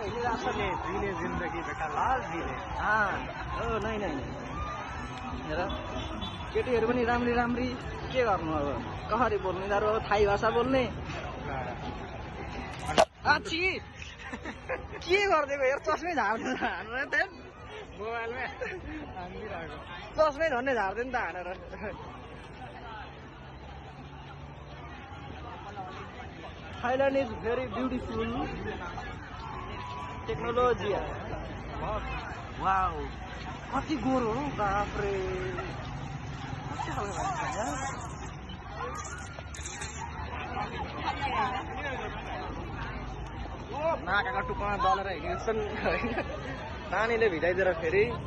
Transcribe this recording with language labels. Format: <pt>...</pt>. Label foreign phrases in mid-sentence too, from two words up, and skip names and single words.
<ne>हिँडिरहेछ नि</ne> <hi>जिले जिन्दगी बेटा</hi> <ne>लाल जिले नै हेर केटीहरू पनि राम्री राम्री के गर्नु अब कसरी बोल्ने यिनीहरू थाई भाषा बोल्ने आछि के गरिदिएको यार चस्मै झार्दैन हानेर त मोबाइलमै चस्मै झन्डै झार्दैन त हानेर</ne> <en>Thailand is very beautiful. Technology. Wow.</en> <ne>कति गोरो हो बाफ्रे कति खालको भन्छ नाकाका टुप्पामा दलेर हिँड्छन् नानीले भिजाइदिएर फेरि</ne>